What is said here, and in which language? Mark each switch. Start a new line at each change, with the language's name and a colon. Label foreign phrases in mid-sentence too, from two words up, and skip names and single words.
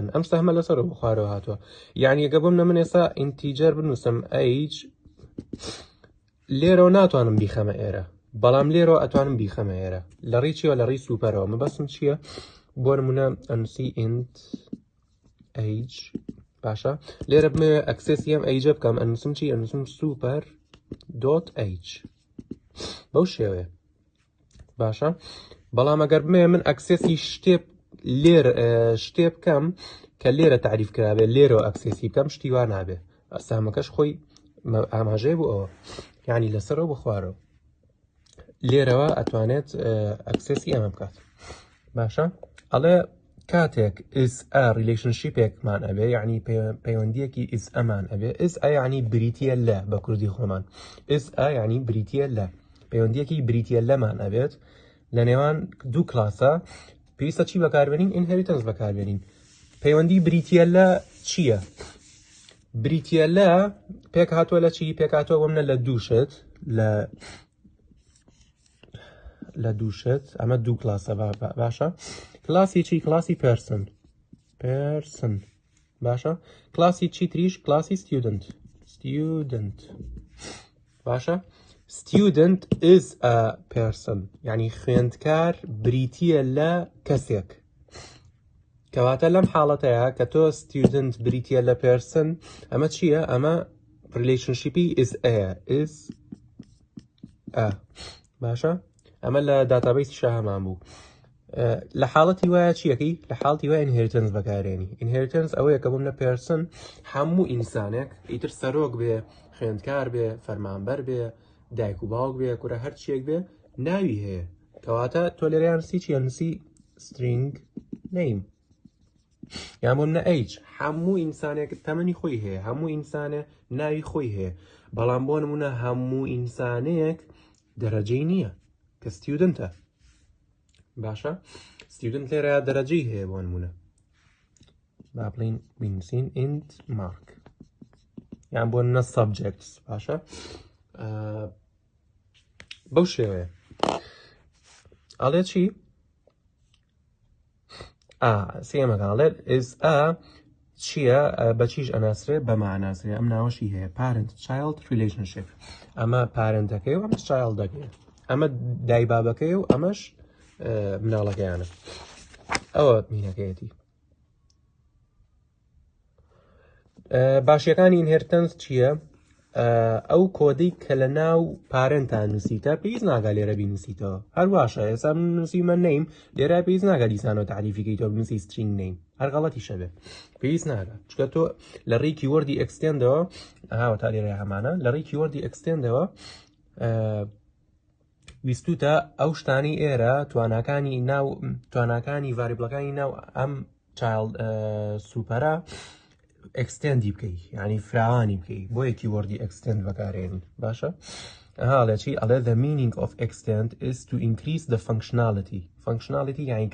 Central Kurdish: ئەم سەهمە لەسەر بخوارەوە هاتووە. یعنی ئەگە بۆم من ئێستا ئینتیجەر بنووسم ئەیج، لێرەوە ناتوانم بیخەمە ئێرە، بەڵام لێرەوە ئەتوانم بیخەمە ئێرە. لە ڕێی چیەوە؟ لە ڕێی سوپەرەوە. مەبەستم چییە؟ بۆ نمونە ئەنووسی
English: int age.
Central Kurdish: باشە؟ لێرە بمەوێ ئەکسێسی ئەم ئەیجە بکەم، ئەنووسم چی؟ ئەنووسم
English: super dot age.
Central Kurdish: بەو شێوەیە. باشە؟ بەڵام ئەگەر بمەوێ من ئەکسێسی شتێ بکەم کە لێرە تعریف کرابێ، لێرەوە ئەکسێسی بکەم، شتی وا نابێ. ئەسامەکەش خۆی ئاماژەیە بوو ئەوە، یعنی لەسەرەوە بخوارەوە. لێرەوە ئەتوانێت ئەکسێسی ئەمە بکات. باشە؟ ئەڵێ کاتێک
English: is a relationship
Central Kurdish: ێکمان ئەبێ، یعنی پەیوەندیەکی is ئەمان ئەبێ.
English: is a
Central Kurdish: یعنی بریتیە لە بە کوردی خۆمان.
English: is a
Central Kurdish: یعنی بریتیە لە، پەیوەندیەکی بریتیە لەمان ئەبێت لە نێوان دوو کلاسە. پێویستە چی بەکاربێنین؟ ئینهێریتەنس بەکاربێنین. پەیوەندی بریتیە لە چییە؟ بریتیە لە پێک هاتووە لە چی؟ پێک هاتووە بۆ منە لە دووشت، لە دووشت. ئەمە دوو کلاسە. باشە؟ کلاسی چی؟ کلاسی پرسن. باشە؟ کلاسی چی تریش؟ کلاسی student. student باشە
English: student is a person
Central Kurdish: يعني خوێندکار بریتیە لە کەسێک کەواتە لەم حاڵەتەیە کە تۆ student بریتیە لە person ئەمە چییە؟ ئەمە relationshipی
English: is a
Central Kurdish: باشە ئەمە لە داتابیسی شاهەمان بوو لە حاڵەتی وایە چیەکەی؟ لە حاڵەتی وایە inheritance بەکارێنی inheritance ئەوەیە کە بووم لە person هەموو ئینسانێک ئیتر سەرۆک بێ خوێندکار بێ فەرمانبەر بێ دایک و باوک بێ کورە هەر چیەک بێ ناوی هەیە کەواتە تۆ لێرە نووسی چیە نووسی
English: string name
Central Kurdish: یان بۆم نە age هەموو ئینسانێک تەمەنی خۆی هەیە هەموو ئینسانێ ناوی خۆی هەیە بەڵام بۆ نمونە هەموو ئینسانێک دەرەجەی نییە کە studentە باشە student لێرە دەرەجەی هەیە بۆ نمونە با بڵین بنووسین
English: int mark
Central Kurdish: یان بۆ نە subjects باشە بەو شێوەیە ئەڵێ چی؟ سێمەکەڵێت
English: is a
Central Kurdish: چییە بەچیش ئەناسرێ بەماناسرێ ئەم ناوەشی هەیە
English: parent child relationship
Central Kurdish: ئەمە پارنتەکەی و ئەمە چایلدەکەی ئەمە دایبابەکەی و ئەمەش مناڵەکەیانە ئەوە مینەکەیەتی باشیەکانی inheritance چییە؟ ئەو کۆدەی کە لە ناو پارنتان نووسیتە پێویست ناگا لێرە بینووسیتەوە هەرواشە ئێستا نووسیمە نەیم لێرە پێویست ناگا دیسانەوە تعریفیکەیتەوە بنووسی
English: string name
Central Kurdish: هەر غەڵەتی شەبێ پێویست ناگا چکە تۆ لە ڕێی کیوەردی extendەوە هاوە تا لێرە هەمانە لە ڕێی کیوەردی extendەوە ویستوتە ئەو شتانی ئێرە تواناکانی ڤاریبڵەکانی ناو ئەم child سوپەرە extendی بکەی یعنی فراوانی بکەی بۆ یەکی وەردی extend بەکارێنی باشە هاڵێ چی ئەڵێ
English: the meaning of extend is to increase the functionality
Central Kurdish: یعنی